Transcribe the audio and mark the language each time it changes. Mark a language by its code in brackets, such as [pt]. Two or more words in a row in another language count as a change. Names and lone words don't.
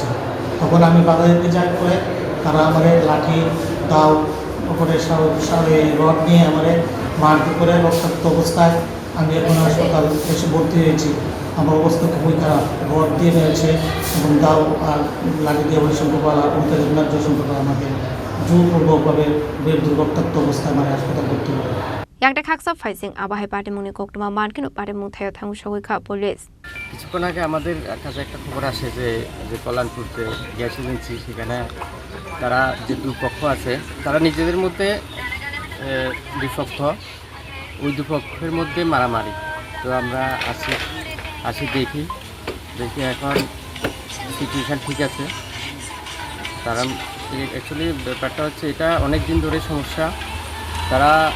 [bn] তখন আমি বাধা দিতে যাই করে তারা আমাদের লাঠি দাও ওপরে রড নিয়ে আমাদের মারধর করে রক্তাক্ত অবস্থায় আমি এখন হাসপাতাল এসে ভর্তি হয়েছি আমার অবস্থা খুবই খারাপ রড দিয়ে রয়েছে এবং দাও আর লাঠি দিয়ে হরিশঙ্কর পাল আর উঠতে দেবনাথ জয়শঙ্কর পাল আমাকে জোরপূর্বকভাবে রক্তাক্ত অবস্থায় আমার হাসপাতাল ভর্তি করে [trp] Yang khaksa faising abahe pate muni koktoma markin pate muthayo thangu shogoi kha police [bn] কিছুক্ষণ আগে আমাদের কাছে একটা খবর আসে যে কল্যাণপুরতে গ্যাস এজেন্সি সেখানে তারা যে দুপক্ষ আছে তারা নিজেদের মধ্যে বিপক্ষ ওই দুপক্ষের মধ্যে মারামারি তো আমরা আসি দেখি এখন সিচুয়েশান ঠিক আছে তারা অ্যাকচুয়ালি ব্যাপারটা হচ্ছে এটা অনেক দিন ধরে সমস্যা তারা